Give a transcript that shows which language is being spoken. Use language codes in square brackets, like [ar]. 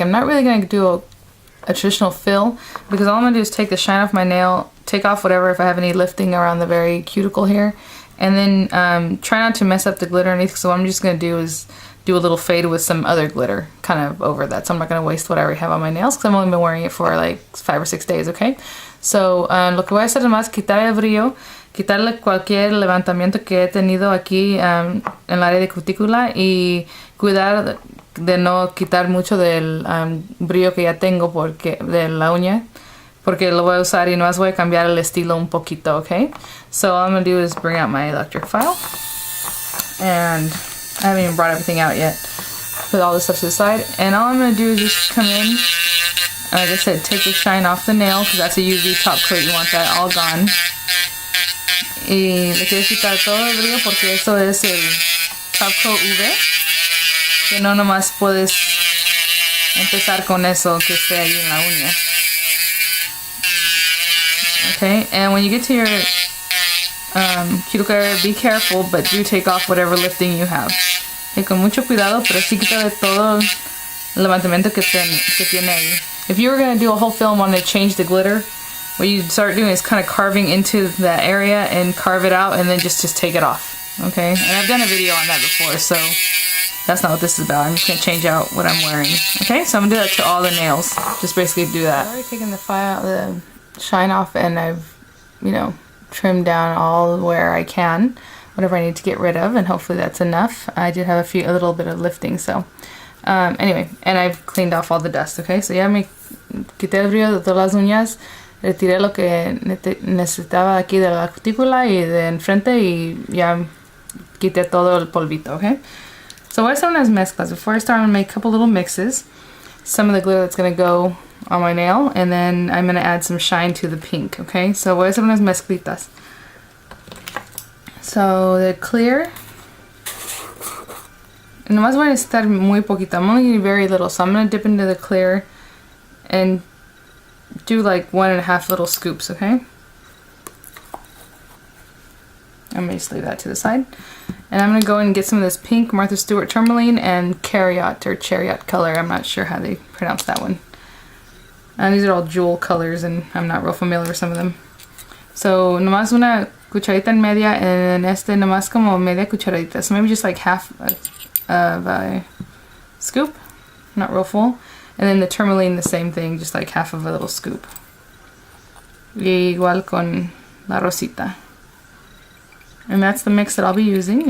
[en] I'm not really going to do a traditional fill because all I'm going to do is take the shine off my nail, take off whatever if I have any lifting around the very cuticle here, and then try not to mess up the glitter underneath. So what I'm just going to do is do a little fade with some other glitter kind of over that. So I'm not going to waste what I already have on my nails because I've only been wearing it for like 5 or 6 days, okay? [es] So lo que voy a hacer es quitar el brillo, quitarle cualquier levantamiento que he tenido aquí en el área de cutícula y cuidar de no quitar mucho del brillo que ya tengo de la uña, porque lo voy a usar y nomás voy a cambiar el estilo un poquito, okay? [en] So all I'm going to do is bring out my electric file, and I haven't even brought everything out yet. Put all this stuff to the side, and all I'm going to do is just come in. Like I said, take the shine off the nail because that's a UV top coat. You want that all gone. [es] Y le quieres quitar todo el brillo porque eso es el top coat UV. Que no nomás puedes empezar con eso que esté ahí en la uña. [en] Okay, and when you get to your cuticle area, be careful, but do take off whatever lifting you have. [es] Okay, con mucho cuidado, pero sí quita de todo el levantamiento que tiene ahí. [en] If you were going to do a whole film on to change the glitter, what you start doing is kind of carving into that area and carve it out and then just take it off. Okay? And I've done a video on that before, so that's not what this is about. I'm just going to change out what I'm wearing. Okay? So I'm going to do that to all the nails. Just basically do that. I've already taken the shine off, and I've, trimmed down all where I can, whatever I need to get rid of, and hopefully that's enough. I did have a little bit of lifting, so anyway, and I've cleaned off all the dust, okay? [es] So ya me quité el brillo de todas las uñas, retiré lo que necesitaba aquí de la cutícula y de enfrente y ya quité todo el polvito, okay? So voy a hacer unas mezclas. [en] Before I start, I'm going to make a couple little mixes. Some of the glitter that's going to go on my nail, and then I'm going to add some shine to the pink, okay? [es] So voy a hacer unas mezclitas. So [en] the clear, [es] nomás voy a necesitar muy poquito. [en] I'm only getting very little, so I'm going to dip into the clear and do like 1.5 little scoops, okay? I'm going to just leave that to the side. And I'm going to go and get some of this pink Martha Stewart tourmaline and chariot color. I'm not sure how they pronounce that one. These are all jewel colors, and I'm not real familiar with some of them. [es] So nomás una cucharita en media, and nomás como media cucharadita. [en] So maybe just like half of a scoop, not real full. And then the tourmaline, the same thing, just like half of a little scoop. [es] Y igual con la rosita. [en] And that's the mix that I'll be using.